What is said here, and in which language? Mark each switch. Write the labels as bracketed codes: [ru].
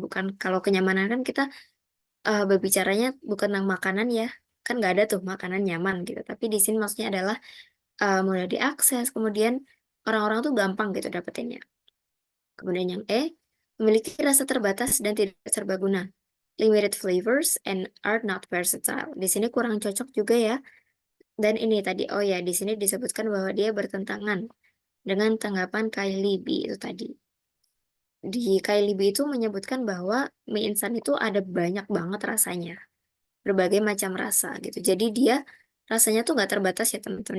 [id] Bukan kalau kenyamanan kan kita berbicaranya bukan tentang makanan ya, kan nggak ada tuh makanan nyaman gitu. Tapi di sini maksudnya adalah mudah diakses, kemudian orang-orang tuh gampang gitu dapetinnya. Kemudian yang E, memiliki rasa terbatas dan tidak serbaguna. [en] Limited flavors and are not versatile. [id] Di sini kurang cocok juga ya. Dan ini tadi, oh ya, di sini disebutkan bahwa dia bertentangan dengan tanggapan Kylie B itu tadi. Di Kylie B itu menyebutkan bahwa mie instan itu ada banyak banget rasanya. Berbagai macam rasa gitu. Jadi dia rasanya tuh nggak terbatas ya teman-teman.